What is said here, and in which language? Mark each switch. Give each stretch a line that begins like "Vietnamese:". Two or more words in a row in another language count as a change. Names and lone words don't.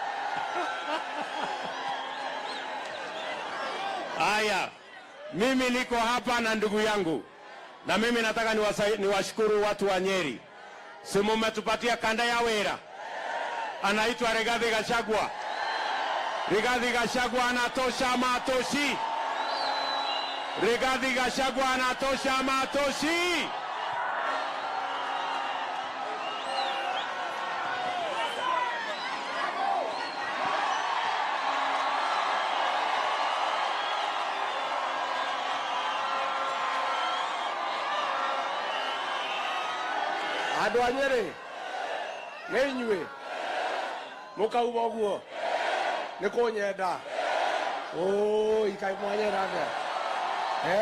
Swahili: Haya, mimi niko hapa na ndugu yangu, na mimi nataka niwashukuru watu wa Nyeri. Simu mmetupatia kanda ya wera, anaitwa Rigathi Gachagua. Rigathi Gachagua anatosha ama atoshi? Rigathi Gachagua anatosha ama atoshi?
Kikuyu: Andũ a Nyeri nĩ inyuĩ mũkauga ũguo nĩ kũnyenda ikai mwanyenda atĩa